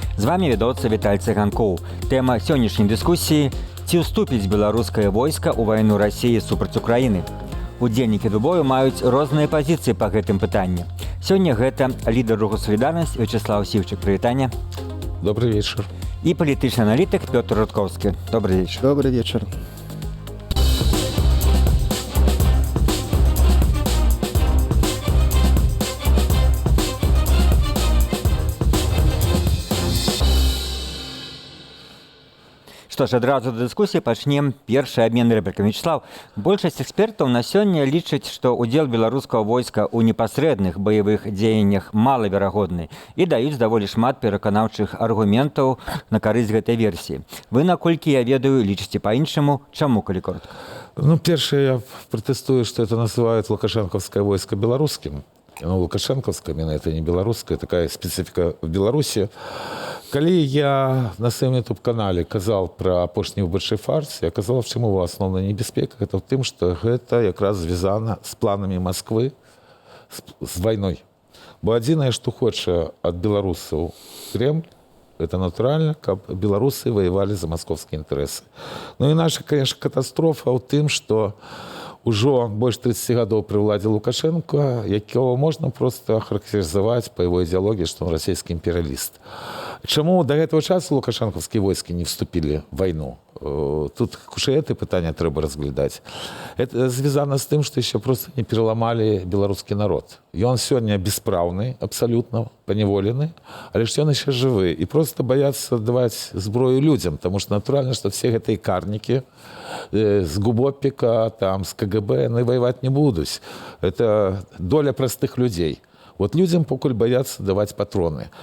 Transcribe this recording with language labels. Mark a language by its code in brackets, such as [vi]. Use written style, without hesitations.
[be] З вами вядоцца Віталь Цыганкоў. Тэма сённяшняй дыскусіі – ці ўступіць беларускае войска ў вайну Расіі супраць Украіны. Удзельнікі «Двубою» маюць розныя пазіцыі па гэтым пытанні. Сёння гэта лідар руху «Салідарнасць» Вячеслав Сівчык. Прывітанне. [ru] Добрый вечер. И политический аналитик Петр Рудковский. Добрый вечер. Добрый вечер. [be] Што ж, адразу да дыскусіі пачнем першы абмен рэплікамі. Вячеслав, большасць экспертаў на сёння лічаць, што ўдзел беларускага войска ў непасрэдных баявых дзеяннях малаверагодны і даюць даволі шмат пераканаўчых аргументаў на карысць гэтай версіі. Вы, наколькі я ведаю, лічыце па-іншаму. Чаму, калі коротка? [ru] Первое, я протестую, что это называют лукашенковское войско белорусским. Лукашенковское, именно это не белорусское, такая специфика в Беларуси. [be] Калі я на сваім YouTube-канале казаў пра апошні выбарчы фарс, я казала, в чым его асноўная небяспека, гэта ў тым, што гэта якраз звязана з планамі Масквы з вайной. Бо адзінае, што хоча ад беларусаў Кремль, это натуральна, каб беларусы ваявалі за маскоўскія інтарэсы. Ну і наша, конечно, катастрофа ў тым, што ужо больш 30 гадоў пры ўладзе Лукашенко, якого можна проста характарызаваць па его ідэалогіі, што он расійскі імперыяліст. Чаму до гэтага часу лукашенковскія войскі не вступілі в вайну? Тут хутчэй гэта пытанне трэба разглядаць. [ru] Это звязана з тым, [be] што яшчэ проста не пераламалі беларускі народ. Ён сёння беспраўны, абсалютна паняволены, але ж ён яшчэ жывы. І проста баяцца даваць зброю людзям, таму што натуральна, што все гэтыя карнікі з ГУБОПіка, там, з КГБ, яны ваяваць не будуць. [ru] Это доля простых людзей. Вот людям покуль боятся давать патроны.